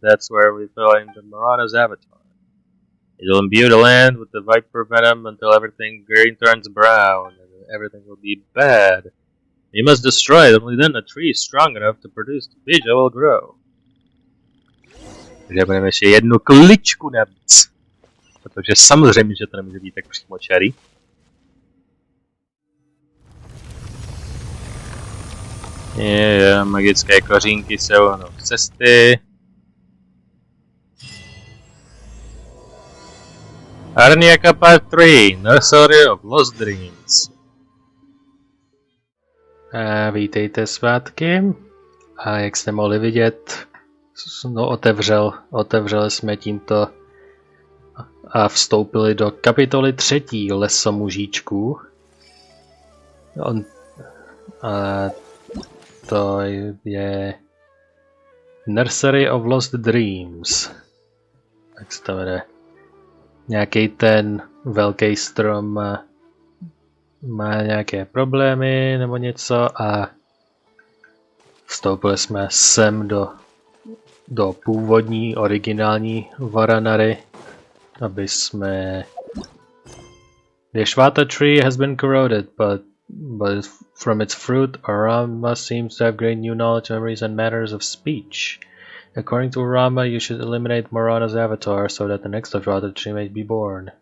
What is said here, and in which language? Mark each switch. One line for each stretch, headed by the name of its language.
English: That's where we find the Marana's avatar. It will imbue the land with the viper venom until everything green turns brown, and everything will be bad. You must destroy it, only then a tree strong enough to produce the bija will grow.
Czech: Takže budeme ještě jednu kličku navíc. Protože samozřejmě, že to nemůže být tak přímočarý. Magické kořínky jsou z cesty.
English: Arniaka Part 3, Nursery of Lost Dreams.
Czech: Vítejte svátky. A jak jste mohli vidět, no, otevřeli jsme tímto a vstoupili do kapitoly 3. Lesomužíčků. To je Nursery of Lost Dreams. Tak se to jmenuje. Nějaký ten velký strom má nějaké problémy nebo něco a vstoupili jsme sem do původní, originální Vanarany, aby jsme...
English: The Ashwata tree has been corroded, but from its fruit, Rama seems to have great new knowledge, memories, and matters of speech. According to Rama, you should eliminate Marana's avatar so that the next Ashwata tree may be born.